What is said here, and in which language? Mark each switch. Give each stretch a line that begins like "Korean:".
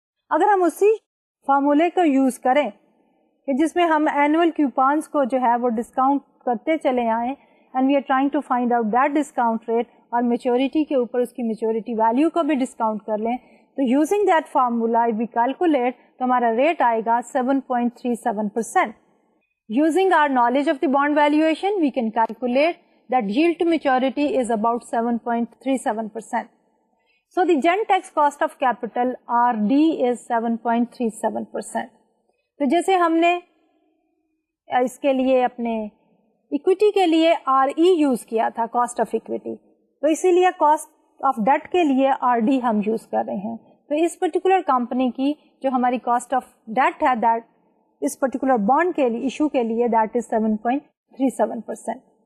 Urdu: اگر ہم اسی فارمولے کو یوز کریں کہ جس میں ہم اینوئل کیوپانس کو جو ہے وہ ڈسکاؤنٹ کرتے چلے آئیں
English: and we are trying to find out that discount rate
Urdu: اور میچورٹی کے اوپر اس کی میچورٹی ویلیو کو بھی ڈسکاؤنٹ کر لیں, تو
English: using that formula if we calculate
Urdu: تو ہمارا ریٹ آئے گا 7.37%.
English: Using our knowledge of the bond valuation, we can calculate that yield to maturity is about 7.37%. So the Genentech's cost of capital RD is 7.37%.
Urdu: تو جیسے ہم نے اس کے لیے اپنے اکویٹی کے لیے RE یوز کیا تھا, کاسٹ آف اکویٹی, تو اسی لیے کاسٹ آف ڈیٹ کے لیے RD ہم یوز کر رہے ہیں. تو اس پرٹیکولر کمپنی کی جو ہماری کاسٹ آف ڈیٹ ہے دیٹ اس پرٹیکولر بانڈ کے لیے ایشو کے لیے دیٹ از 7.37%.